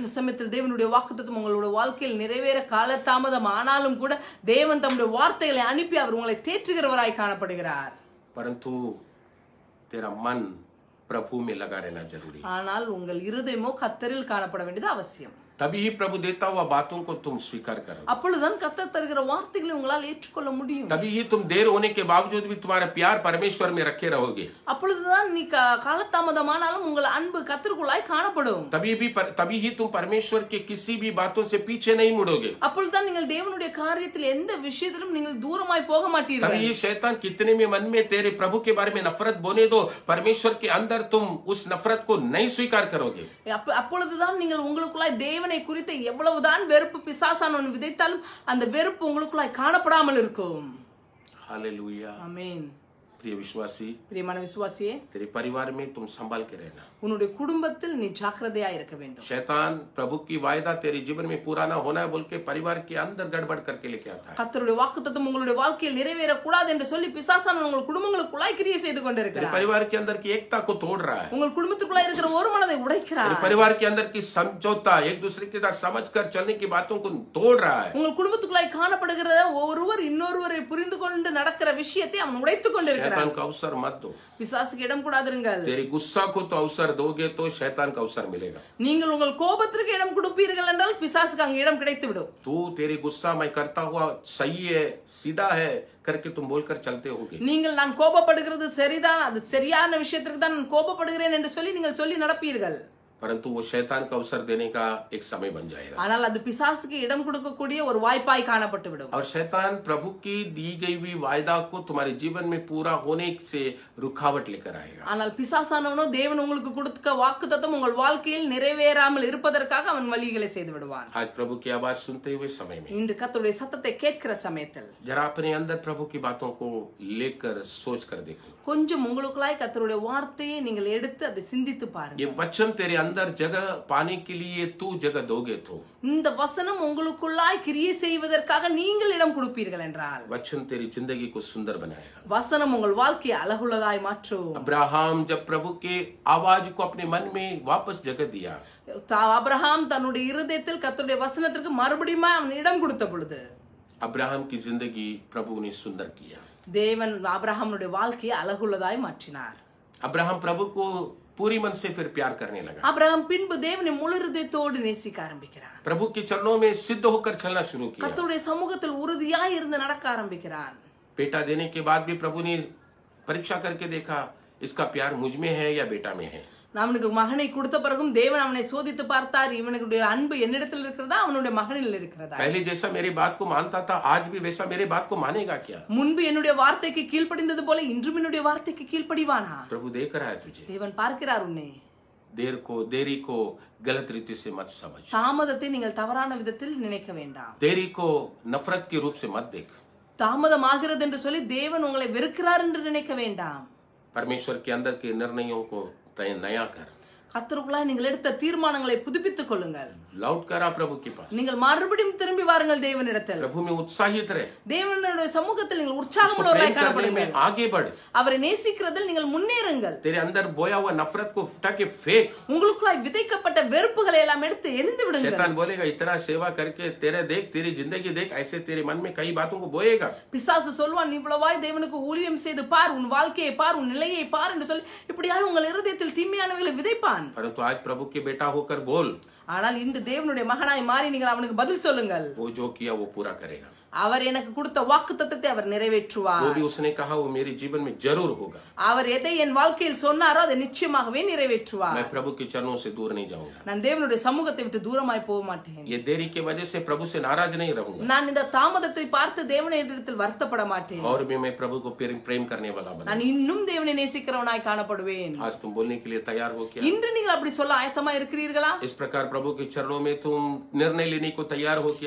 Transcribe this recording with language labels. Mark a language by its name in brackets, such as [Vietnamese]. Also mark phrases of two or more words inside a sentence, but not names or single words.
[Tamil] சில சமயத்தில் தேவனுடைய வாக்குத்தத்தம் உங்களுடைய வாழ்க்கையில் நிறைவேற காலதாமதம் ஆனாலும் கூட தேவன் தம்முடைய வார்த்தைகளை அனுப்பி அவர் உங்களை தேற்றுகிறவராய் காணப்படுகிறார். [Hindi] परंतु तेरा मन प्रभु में लगा रहना जरूरी है। [Tamil] ஆனால் உங்கள் இருதயமோ கர்த்தரில் காணப்பட வேண்டியது அவசியம். [Hindi] तभी ही प्रभु देता हुआ बातों को तुम स्वीकार करो, [Tamil] அப்பொழுதுதான் கர்த்தர் தருகிற வார்த்தைகளை உங்களால் ஏற்றுக்கொள்ள முடியும். [Hindi] तभी ही तुम देर होने के बावजूद भी तुम्हारा प्यार परमेश्वर में रखे रहोगे, [Tamil] அப்பொழுதுதான் நீ காலதாமதமானாலும் உங்கள் அன்பு கர்த்தருக்குள்ளாய் காணப்படும். [Hindi] तभी ही तुम परमेश्वर के किसी भी बातों से पीछे नहीं मुड़ोगे, [Tamil] அப்பொழுதுதான் நீங்கள் தேவனுடைய காரியத்தில் எந்த விஷயத்திலும் நீங்கள் தூரமாய் போக மாட்டீர்கள். [Hindi] तभी शैतान कितने में मन में तेरे प्रभु के बारे में नफरत बोने दो, परमेश्वर के अंदर तुम उस नफरत को नहीं स्वीकार करोगे. [Tamil] அப்பொழுதுதான் நீங்கள் உங்களுக்குள்ளாய் தேவனை குறித்து எவ்வளவுதான் வெறுப்பு பிசாசானவன் விதைத்தாலும் அந்த வெறுப்பு உங்களுக்குள்ளாய் காணப்படாமல் இருக்கும். [Hindi] हालेलुया. [Tamil] ஆமென். [Hindi] प्रिय विश्वासी, [Tamil] பிரியமான விசுவாசியே, [Hindi] तेरे परिवार में तुम संभाल के रहना. [Tamil] உன்னுடைய குடும்பத்தில் நீ ஜாக்கிரதையா இருக்க வேண்டும். [Hindi] शैतान प्रभु की वायदा तेरे जीवन में पूरा ना होना है बोल के परिवार के अंदर गड़बड़ करके लेके आता है. [Tamil] கர்த்தருடைய வாக்குத்தத்தம் உங்களுடைய வாழ்க்கையில் நிறைவேற கூடாது என்று சொல்லி பிசாசானவன் உங்கள் குடும்பங்களுக்குள்ளாய் கிரியை செய்து கொண்டிருக்கிறார். [Hindi] परिवार के अंदर की एकता को तोड़ रहा है. [Tamil] உங்கள் குடும்பத்துக்குள்ளாய் இருக்கிற ஒரு மனதை உடைக்கிறார். [Hindi] परिवार के अंदर की समझौता, एक दूसरे के साथ समझकर चलने की बातों को तोड़ रहा है. [Tamil] உங்கள் குடும்பத்துக்குள்ளாய் காணப்படுகிற ஒருவர் இன்னொருவரை புரிந்து கொண்டு நடக்கிற விஷயத்தை அவன் உடைத்துக் கொண்டிருக்கிறான். [Hindi] शैतान का अवसर मत दो. [Tamil] பிசாசுக்கு இடம் கூடாதிருங்கள். [Hindi] तेरी गुस्सा को तो अवसर दोगे तो शैतान का अवसर मिलेगा. [Tamil] நீங்கள் உங்கள் கோபத்திற்கு இடம் கொடுப்பீர்கள் என்றால் பிசாசுக்கு அங்க இடம் கிடைத்து விடும். [Hindi] तू तेरी गुस्सा मैं करता हुआ सही है, सीधा है करके तुम बोलकर चलते होगे. [Tamil] நீங்கள் நான் கோபப்படுகிறது சரிதான், அது சரியான விஷயத்திற்கு தான் நான் கோபப்படுகிறேன் என்று சொல்லி நீங்கள் சொல்லி நடப்பீர்கள். [Hindi] परंतु वो शैतान का अवसर देने का एक समय बन जाएगा. [Tamil] ஆனால் அது பிசாசுக்கு இடம் கொடுக்கக்கூடிய ஒரு வாய்ப்பாய் காணப்பட்டு விடும். [Hindi] और शैतान प्रभु की दी गई हुई वायदा को तुम्हारे जीवन में पूरा होने से रुकावट लेकर आएगा. [Tamil] ஆனால் பிசாசானவனோ தேவன் உங்களுக்கு கொடுத்த வாக்குத்தத்தம் உங்கள் வாழ்க்கையில் நிறைவேறாமல் இருப்பதற்காக அவன் வழிகளை செய்து விடுவான். [Hindi] आज प्रभु की आवाज सुनते हुए समय में [Tamil] இன்று கர்த்தருடைய சத்தத்தை கேட்கிற சமயத்தில் [Hindi] जरा अपने अंदर प्रभु की बातों को लेकर सोच कर देखो. [Tamil] கொஞ்சம் உங்களுக்குள்ளாய் கர்த்தருடைய வார்த்தையை நீங்கள் எடுத்து அதை சிந்தித்து பாருங்க. [Hindi] ये वचन तेरे अंदर जगह पाने के लिए तू जगह दोगे तो [Tamil] இந்த வசனம் உங்களுக்குள்ளாய் கிரியை செய்வதற்காக நீங்கள் இடம் கொடுப்பீர்கள் என்றால் [Hindi] वचन तेरी जिंदगी को सुंदर बनाएगा. [Tamil] வசனம் உங்கள் வாழ்க்கையை அழகுள்ளதாய் மாற்றும். [Hindi] अब्राहम जब प्रभु के आवाज को अपने मन में वापस जगह दिया, [Tamil] அபிரகாம் தன்னுடைய இருதயத்தில் கர்த்தருடைய வசனத்திற்கு மறுபடியும் அவன் இடம் கொடுத்த பொழுது [Hindi] अब्राहम की जिंदगी प्रभु ने सुंदर किया. [Tamil] தேவன் ஆபிரகாமுடைய வாழ்க்கையை அழகுள்ளதாய் மாற்றினார். [Hindi] अब्राहम प्रभु को पूरी मन से फिर प्यार करने लगा. [Tamil] ஆபிரகாம் பின்பு தேவனை முழு இருதயத்தோடு நேசிக்க ஆரம்பிக்கிறார். [Hindi] प्रभु के चरणों में सिद्ध होकर चलना शुरू किया. [Tamil] கர்த்தருடைய சமூகத்தில் உறுதியாய் இருந்து நடக்க ஆரம்பிக்கிறான். [Hindi] बेटा देने के बाद भी प्रभु ने परीक्षा करके देखा इसका प्यार मुझ में है या बेटा में है. [Tamil] அவனுக்கு மகனை கொடுத்த பிறகும் தேவன் அவனை சோதித்து பார்த்தார். இவனுடைய அன்பு என்னிடத்தில் இருக்கிறதா அவனுடைய மகனில் இருக்கிறதா? [Hindi] पहले जैसा मेरी बात को मानता था आज भी वैसा मेरे बात को मानेगा क्या? [Tamil] முன்பு என்னுடைய வார்த்தைக்கு கீழ்ப்படிந்தது போல இன்றும் என்னுடைய வார்த்தைக்கு கீழ்ப்படிவானா? [Hindi] प्रभु देख रहा है तुझे. [Tamil] தேவன் பார்க்கிறார் உன்னை. [Hindi] देरी को गलत रीति से मत समझ. [Tamil] தாமதத்தை நீங்கள் தவறான விதத்தில் நினைக்க வேண்டாம். [Hindi] देरी को नफरत के रूप से मत देख. [Tamil] தாமதமாகிறது என்று சொல்லி தேவன் உங்களை வெறுக்கிறார் என்று நினைக்க வேண்டாம். [Hindi] परमेश्वर के अंदर के निर्णयों को तय नया कर. [Tamil] கர்த்தருக்குள்ளாய் நீங்கள் எடுத்த தீர்மானங்களை புதுப்பித்துக் கொள்ளுங்கள். [Hindi] लौट कर आ प्रभु के पास. [Tamil] நீங்கள் மறுபடியும் திரும்பி வாருங்கள் தேவனிடத்தில். [Hindi] प्रभु में उत्साहित रहे. [Tamil] தேவனுடைய சமூகத்தில் நீங்கள் உற்சாகமுள்ளவராய் காணப்படுங்கள். [Hindi] आगे बढ़. [Tamil] அவரை நேசிக்கிறதில் நீங்கள் முன்னேறுங்கள். [Hindi] तेरे अंदर बोया हुआ नफरत को उठा के फेंक. [Tamil] உங்களுக்குள்ளாய் விதைக்கப்பட்ட வெறுப்புகளை எல்லாம் எடுத்து எரிந்து விடுங்கள். [Hindi] शैतान बोलेगा इतना सेवा करके तेरी जिंदगी देख, ऐसे तेरे मन में कई बातों को बोएगा. [Tamil] பிசாசு சொல்வான், இவ்வளவாய் தேவனுக்கு ஊழியம் செய்து பார், உன் வாழ்க்கையை பார், உன் நிலையை பார் என்று சொல்லி இப்படியாக உங்கள் இருதயத்தில் தீமையானவைகளை விதைப்பான். [Hindi] परंतु आज प्रभु के बेटा होकर बोल. [Tamil] ஆனால் இன்று தேவனுடைய மகனாய் மாறி நீங்கள் அவனுக்கு பதில் சொல்லுங்கள். [Hindi] वो जो किया वो पूरा करेगा. [Tamil] அவர் எனக்கு கொடுத்த வாக்குத்தத்தத்தை அவர் நிறைவேற்றுவார். [Hindi] जो भी उसने कहा वो मेरे जीवन में जरूर होगा. [Tamil] அவர் எதை என் வாழ்க்கையில் சொன்னாரோ அதை நிச்சயமாகவே நிறைவேற்றுவார். [Hindi] मैं प्रभु के चरणों से दूर नहीं जाऊंगा. [Tamil] நான் தேவனுடைய சமூகத்தை விட்டு தூரமாய் போக மாட்டேன். [Hindi] ये देरी की वजह से प्रभु से नाराज नहीं रहूंगा. [Tamil] நான் இந்த தாமதத்தை பார்த்து தேவனிடத்தில் வருத்தப்பட மாட்டேன். [Hindi] और भी मैं प्रभु को प्रेम करने वाला बना. [Tamil] நான் இன்னும் தேவனை நேசிக்கிறவனாய் காணப்படுவேன். [Hindi] आज तुम बोलने के लिए तैयार हो क्या? [Tamil] இன்று நீங்கள் அப்படி சொல்ல ஆயத்தமா இருக்கிறீர்களா? [Hindi] इस प्रकार प्रभु के चरणों में तुम निर्णय लेने को तैयार हो क्या?